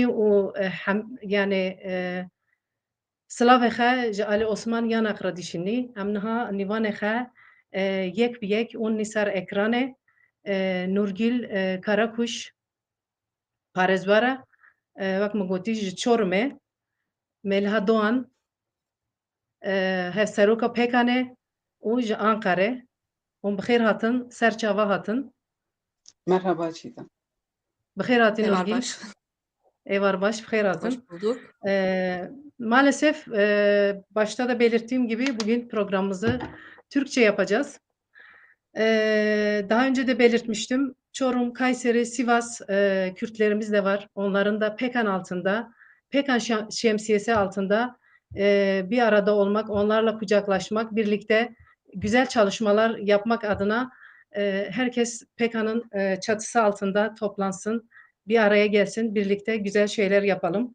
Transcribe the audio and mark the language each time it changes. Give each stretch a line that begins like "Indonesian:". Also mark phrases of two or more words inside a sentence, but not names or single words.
Kurdish: û yani silavê xwe ji Ali Osman Yanak re dîşinî em niha nîvanê xwe yek bi yek û nîsar ekranê Nurgil Karakuş parêzbar e wek me gotî ji Çorumê Meliha Doğan hevseroka Pêkanê û ji Ankarê hûn bi xêr hatin ser çava hatin
Turkish: Merhaba Çiğdem.
Kurdish: bi xêr hatî Eyvar Nurgil baş. eyvar baş bi xêr hatin
Turkish: Hoş bulduk. maalesef başta da belirttiğim gibi bugün programımızı Türkçe yapacağız. Daha önce de belirtmiştim. Çorum, Kayseri, Sivas Kürtlerimiz de var. Onların da Pekan altında, Pekan şemsiyesi altında bir arada olmak, onlarla kucaklaşmak, birlikte güzel çalışmalar yapmak adına herkes Pekan'ın çatısı altında toplansın, bir araya gelsin, birlikte güzel şeyler yapalım.